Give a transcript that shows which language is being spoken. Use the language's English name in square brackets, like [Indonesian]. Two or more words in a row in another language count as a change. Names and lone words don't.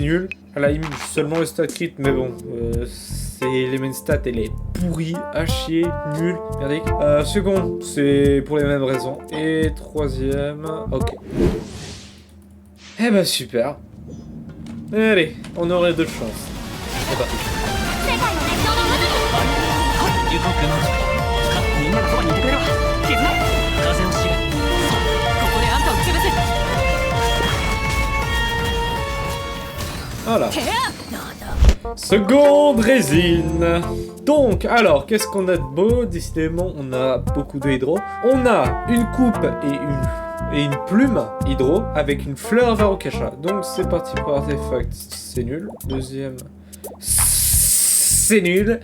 [French] À la limite, seulement le stat crit, mais bon, les [English] main stats, [French] elle est pourrie, à chier, nulle, merdique. Second, c'est pour les mêmes raisons. Et troisième, ok. Eh bah super. Allez, on aurait de chance. C'est parti. [Japanese] ユコ君みんながそばにいてくれろ絆風を知るここであんたを潰す [French] Voilà. Seconde résine. Donc, alors, qu'est-ce qu'on a de beau? Décidément, on a beaucoup de hydro. On a une coupe et une plume hydro avec une fleur Varukasha. Donc, c'est parti pour artefact. C'est nul. Deuxième. C'est nul.